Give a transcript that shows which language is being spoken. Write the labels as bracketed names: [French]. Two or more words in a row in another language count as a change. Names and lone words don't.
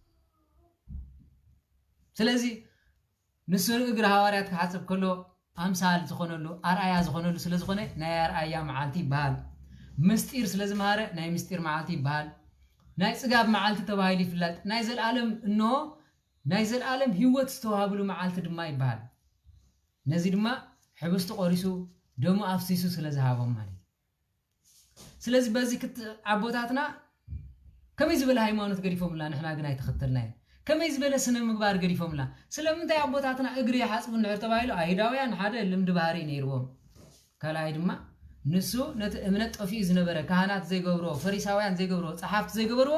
[Tigrinya] ስለዚህ ንሱ እግር ሐዋርያት ከሐጽብ ከሎ አምሳል ዝኾነሉ አርአያ ዝኾነሉ ስለዝኾነ ናይ አርአያ መዓልቲ ይባሃል ምስጢር ስለዝማረ ናይ ምስጢር መዓልቲ ይባሃል ናይ ጽጋብ መዓልቲ ተባሂሉ ይፍለጥ ናይ ዘለዓለም እንሆ ናይ ዘለዓለም ህይወት ዝተዋሃብሉ መዓልቲ ድማ ይባሃል ነዚ ድማ ሕብስቱ ቆሪሱ ደሙ አፍሲሱ ስለዝሃቦም ማለት [Amharic] ስለዚህ በዚህ [Tigrinya] አቦታትና ከመይ ዝበለ ሃይማኖት ገዲፎምላ ንሕና ግን አይተኸተልና ከመይ ዝበለ ስነ ምግባር ገዲፎምላ ስለምንታይ አቦታትና እግሪ ያሐጽቡ ንድሕር ተባሂሉ አይሁዳውያን ሓደ ልምዲ ባህሪ ነይርዎም ካልኣይ ድማ ንሱ ነቲ እምነት ጠፊኡ ዝነበረ ካህናት ዘይገብሮ ፈሪሳውያን ዘይገብሮ ጸሓፍቲ ዘይገበርዎ